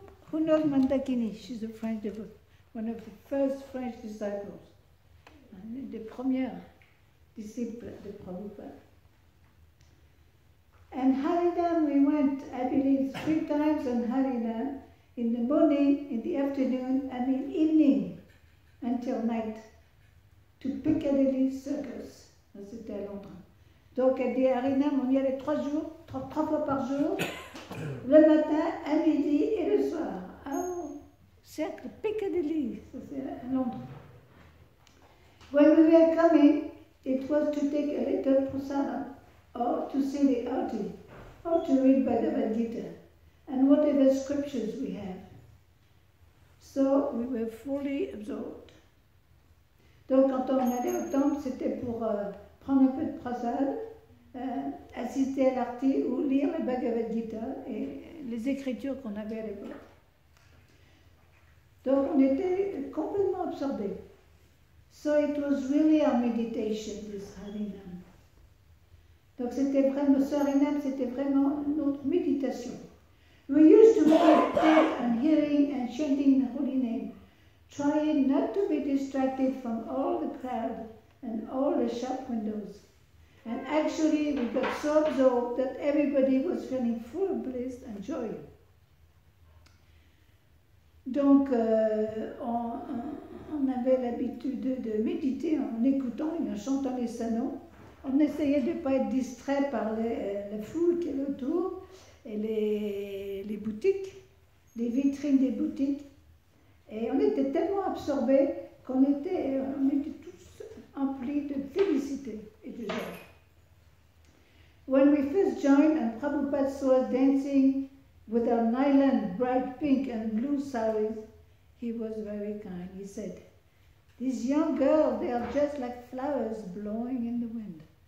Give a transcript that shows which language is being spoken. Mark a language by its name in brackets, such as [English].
[English] Who knows Mandakini? She's a French devotee, one of the first French disciples, [French] une des premières disciples de Prabhupada. [English] And Harinam, we went, I believe, 3 times on Harinam, in the morning, in the afternoon, and in evening, until night, to Piccadilly Circus. [French] C'était à Londres. Donc, à des Harinam, on y allait 3 fois par jour, le matin, à midi et le soir. Au cercle Piccadilly, ça c'est à Londres. [English] When we were coming, it was to take a little prasadam, or to see the arti, or to read Bhagavad Gita, and whatever scriptures we have. So we were fully absorbed. [French] Donc quand on allait au temple, c'était pour prendre un peu de prasad, assister à l'arti ou lire le Bhagavad Gita et les écritures qu'on avait à l'époque. Donc on était complètement absorbés. [English] So it was really our meditation, this Harinam. [French] Donc c'était vraiment, ce Harinam, c'était vraiment notre méditation. [English] We used to meditate on hearing and chanting the holy name, trying not to be distracted from all the crowd and all the shop windows. And actually we got so absorbed that everybody was feeling full of bliss and joy. [French] Donc on avait l'habitude de méditer en écoutant et en chantant les salons. On essayait de ne pas être distrait par la foule qui est autour et les boutiques, les vitrines des boutiques. Et on était tellement absorbés qu'on était tous emplis de félicité et de joie. [English] When we first joined and Prabhupada saw us dancing with our nylon, bright pink and blue saris, he was very kind. He said, "These young girls, they are just like flowers blowing in the wind."